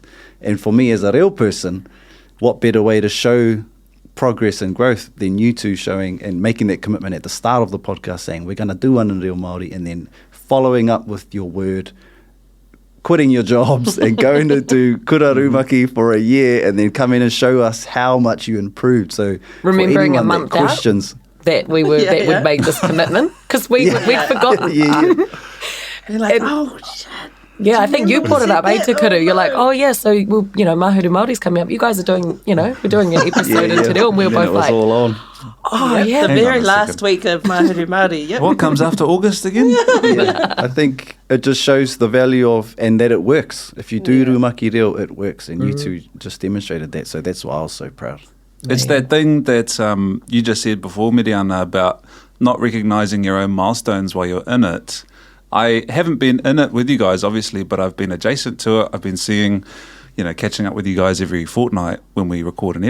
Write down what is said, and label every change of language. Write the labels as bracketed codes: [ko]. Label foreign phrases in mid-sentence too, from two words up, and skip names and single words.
[en] And for me as a real person, what better way to show progress and growth than you two showing and making that commitment at the start of the podcast, saying we're going to do one in [mi] Reo Māori, [en] and then following up with your word, quitting your jobs and going to do [mi] kura rumaki [en] for a year and then come in and show us how much you improved. So remembering for a month questions that we were that we'd made this commitment, because we'd forgotten. You're like, oh shit. Yeah, I think you brought it up, Te Kuru. You're like, oh yeah, so well, Mahuru Māori's coming up. You guys are doing, we're doing an episode in [mi] Te Reo, [en] and we're both like, all on. Oh yeah, the very last week of Mahuru Māori. Yep. What comes after August again? Yeah, I think it just shows the value of, and that it works. If you do [mi] rumaki reo, [en] it works, and you two just demonstrated that. So that's why I was so proud. It's that thing that you just said before, Meriana, about not recognising your own milestones while you're in it. I haven't been in it with you guys, obviously, but I've been adjacent to it. I've been seeing, catching up with you guys every fortnight when we record an ep.